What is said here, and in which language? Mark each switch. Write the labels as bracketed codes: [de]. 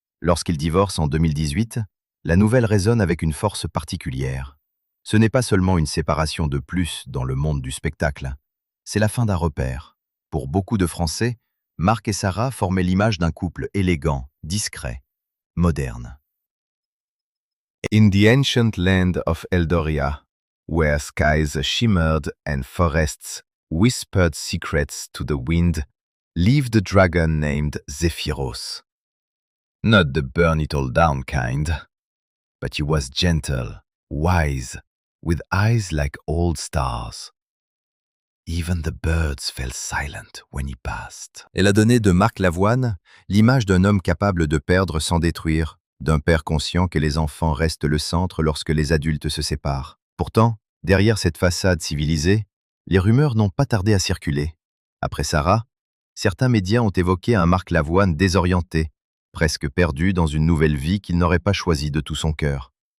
[fr] Lorsqu'ils divorcent en 2018, la nouvelle résonne avec une force particulière. Ce n'est pas seulement une séparation de plus dans le monde du spectacle, c'est la fin d'un repère. Pour beaucoup de Français, Marc et Sarah formaient l'image d'un couple élégant, discret, moderne. [en] In the ancient land of Eldoria, where skies shimmered and forests whispered secrets to the wind, lived a dragon named Zephyros. Not the burn-it-all-down kind, but he was gentle, wise, with eyes like old stars. Even the birds fell silent when he passed. [fr] Elle a donné de Marc Lavoine l'image d'un homme capable de perdre sans détruire, d'un père conscient que les enfants restent le centre lorsque les adultes se séparent. Pourtant, derrière cette façade civilisée, les rumeurs n'ont pas tardé à circuler. Après Sarah, certains médias ont évoqué un Marc Lavoine désorienté, presque perdu dans une nouvelle vie qu'il n'aurait pas choisie de tout son cœur.